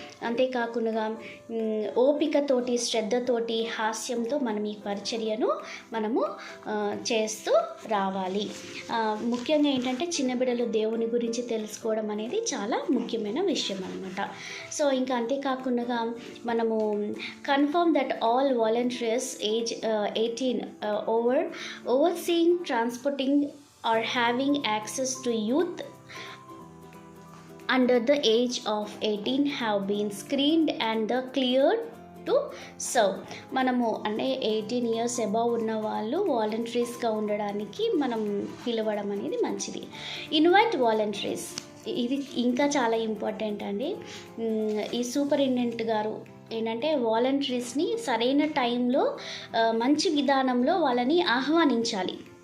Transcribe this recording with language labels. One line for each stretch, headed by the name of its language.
Telugu: అంతేకాకుండా ఓపికతోటి, శ్రద్ధతోటి, హాస్యంతో మనం ఈ పరిచర్యను మనము చేస్తూ రావాలి. ముఖ్యంగా ఏంటంటే చిన్న బిడ్డలు దేవుని గురించి తెలుసుకోవడం అనేది చాలా ముఖ్యమైన విషయం అనమాట. సో ఇంకా అంతేకాకుండా మనము
English: Confirm that all volunteers age 18 overseeing transporting or having access to youth under the age of 18 have been screened and cleared to serve.
Telugu: మనము అంటే 18 ఇయర్స్ అబవ్ ఉన్న వాళ్ళు వాలంటీర్స్గా ఉండడానికి మనం పిలవడం అనేది మంచిది. ఇన్వైట్ వాలంటీర్స్, ఇది ఇంకా చాలా ఇంపార్టెంట్ అండి. ఈ సూపరింటెండెంట్ గారు ఏంటంటే వాలంటీర్స్ని సరైన టైంలో మంచి విధానంలో వాళ్ళని ఆహ్వానించాలి.